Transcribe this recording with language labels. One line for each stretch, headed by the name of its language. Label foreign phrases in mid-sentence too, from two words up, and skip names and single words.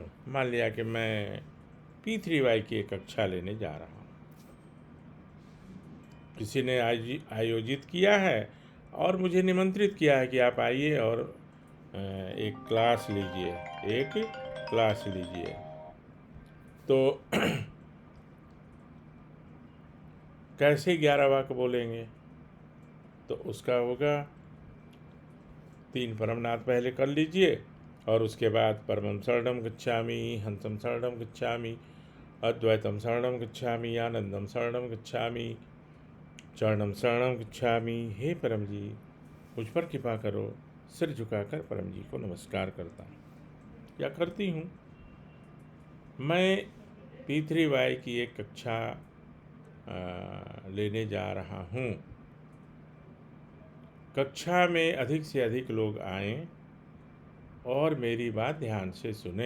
Hindi: मान लिया कि मैं P3Y की एक कक्षा लेने जा रहा हूँ, किसी ने आयोजित किया है और मुझे निमंत्रित किया है कि आप आइए और एक क्लास लीजिए, एक क्लास लीजिए। तो कैसे 11 वाक्य बोलेंगे? तो उसका होगा 3 परमनाद पहले कर लीजिए, और उसके बाद
Sanskrit: परमं शरणं गच्छामि, हंसं शरणं गच्छामि, अद्वैतं शरणं गच्छामि, आनंदं शरणं गच्छामि, चरणं शरणं गच्छामि।
Hindi: हे परम जी, मुझ पर कृपा करो। सिर झुकाकर परम जी को नमस्कार करता हूँ या करती हूँ। मैं P3Y की एक कक्षा लेने जा रहा हूँ। कक्षा में अधिक से अधिक लोग आएं और मेरी बात ध्यान से सुने।